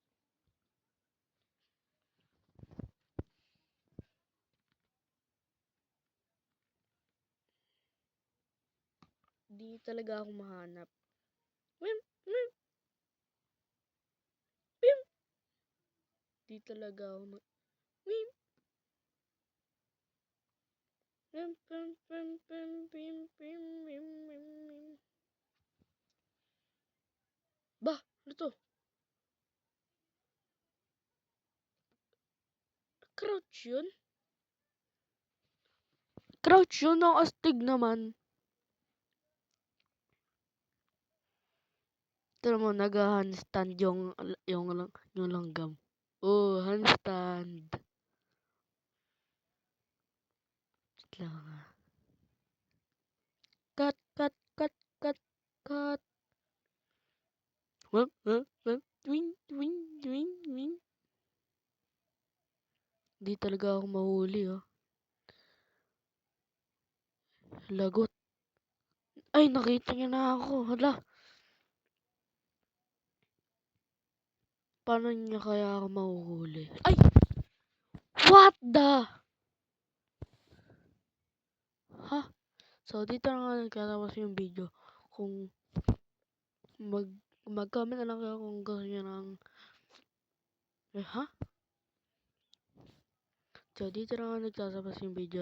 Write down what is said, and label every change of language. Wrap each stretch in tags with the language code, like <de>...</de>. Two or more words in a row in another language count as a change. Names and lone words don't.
<tl>Di talaga ako mahanap. Wim! Wim! Wim! Di talaga ako Wim! Wim! Wim! Wim! Wim! Wim! Wim! Wim! Wim! Wim! Bah! Ano to? Crouch yun? Crouch yun? Ang astig naman. Tara mo, nag-handstand yung langgam. Oh, handstand. Lang ah.</tl> <en>Cut, cut, cut, cut, cut. Wim, wim, wim, wing, wing, wing, wing.</en> <tl>Di talaga ako mahuli oh. Lagot. Ay, nakita niya na ako. Hala. Paano niya kaya ako mahuhuli? Ay!</tl> <en>What the? Ha?</en> <tl>So, dito na nga nagkatapos yung video. Kung mag-comment na lang kayo kung gusto nyo ng ha? So, dito na nga nagtatapos yung video.</tl>